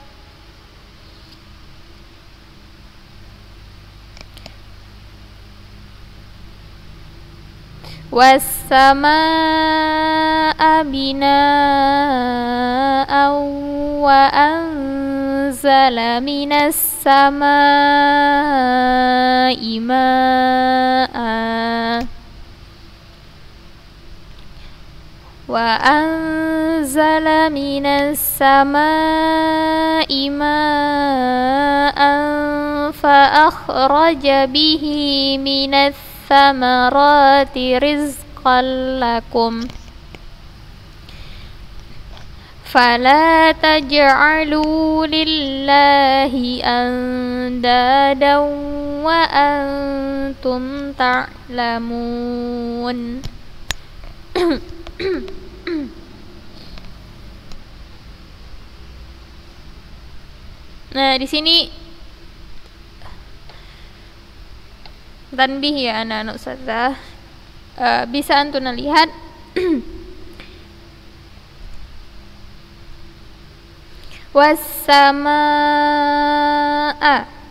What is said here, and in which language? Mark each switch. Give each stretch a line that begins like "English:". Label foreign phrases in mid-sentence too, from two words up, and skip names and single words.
Arabic: والسماء بناء وأنزل من السماء ماء. وأنزل من السماء ماء فأخرج به من الثمرات رزقا لكم فلا تجعلوا لله أندادا وأنتم تعلمون.
Indonesian: Nah, di sini tanbih ya anak-anak ustazah. Bisa antum lihat wassamaa.